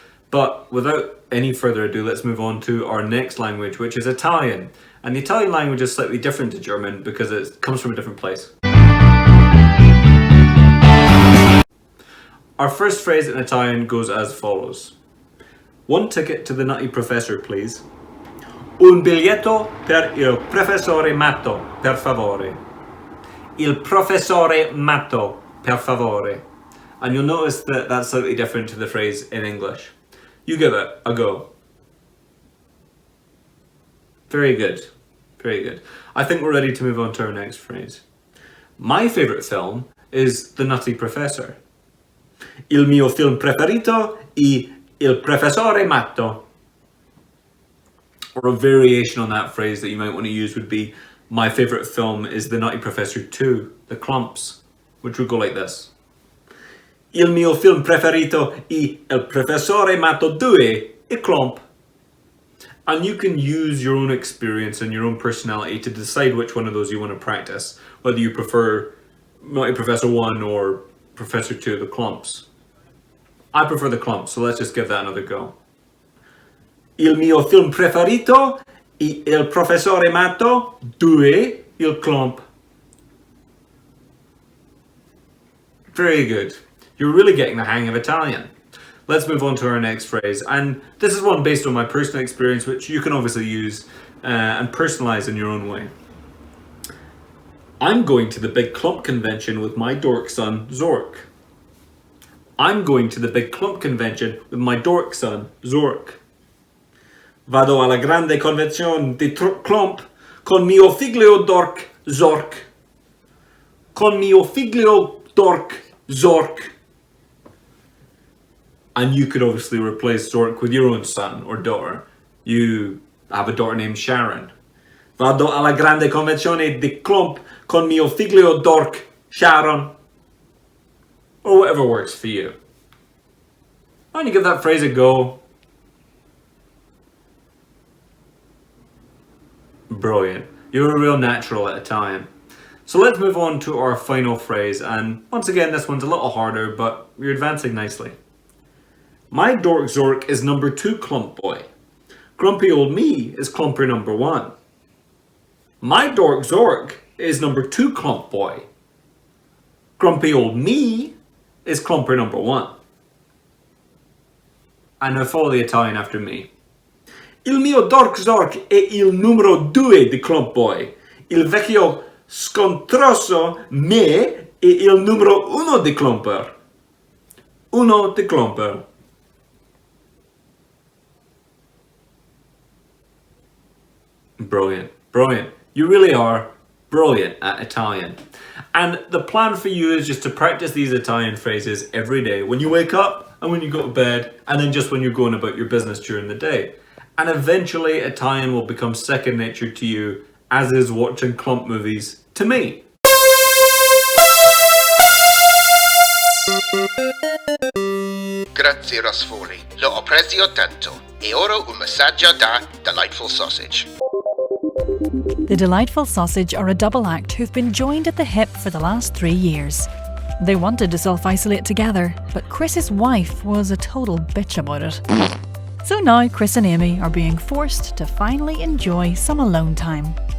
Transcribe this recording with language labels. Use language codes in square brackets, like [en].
[en] But without any further ado, let's move on to our next language, which is Italian. And the Italian language is slightly different to German because it comes from a different place. Our first phrase in Italian goes as follows. One ticket to the Nutty Professor, please. [it] Un biglietto per il professore matto, per favore. Il professore matto, per favore. [en] And you'll notice that that's slightly different to the phrase in English. You give it a go. Very good. Very good. I think we're ready to move on to our next phrase. My favourite film is The Nutty Professor. [it] Il mio film preferito è Il professore matto. [en] Or a variation on that phrase that you might want to use would be, my favourite film is The Nutty Professor 2, The Clumps, which would go like this. [it] Il mio film preferito è Il professore matto 2, I Clump. [en] And you can use your own experience and your own personality to decide which one of those you want to practice, whether you prefer Nutty Professor 1 or Professor 2, The Clumps. I prefer The Clumps, so let's just give that another go. [it] Il mio film preferito è Il professore matto 2, Il Clump. [en] Very good. You're really getting the hang of Italian. Let's move on to our next phrase. And this is one based on my personal experience, which you can obviously use and personalize in your own way. I'm going to the big clump convention with my dork son, Zork. I'm going to the big clump convention with my dork son, Zork. [it] Vado alla grande convenzione di clump con mio figlio dork, Zork. Con mio figlio dork, Zork. [en] And you could obviously replace Zork with your own son or daughter. You have a daughter named Sharon. [it] Vado alla grande convenzione di clump con mio figlio dork, Sharon. [en] Or whatever works for you. Why don't you give that phrase a go? Brilliant. You're a real natural at Italian. So let's move on to our final phrase, and once again this one's a little harder, but you're advancing nicely. My dork Zork is number 2 clump boy. Grumpy old me is clumper number 1. My dork Zork is number 2 clump boy. Grumpy old me is clumper number 1. And now follow the Italian after me. [it] Il mio dork Zork è il numero 2 di clump boy. Il vecchio scontroso me è il numero 1 di clumper. 1 di clumper. [en] Brilliant, brilliant. You really are brilliant at Italian. And the plan for you is just to practice these Italian phrases every day when you wake up and when you go to bed, and then just when you're going about your business during the day. And eventually Italian will become second nature to you, as is watching clump movies to me. [it] Grazie Rosfoli, lo apprezzo tanto. E ora un messaggio da Delightful Sausage. [en] The Delightful Sausage are a double act who've been joined at the hip for the last 3 years. They wanted to self-isolate together, but Chris's wife was a total bitch about it. So now Chris and Amy are being forced to finally enjoy some alone time.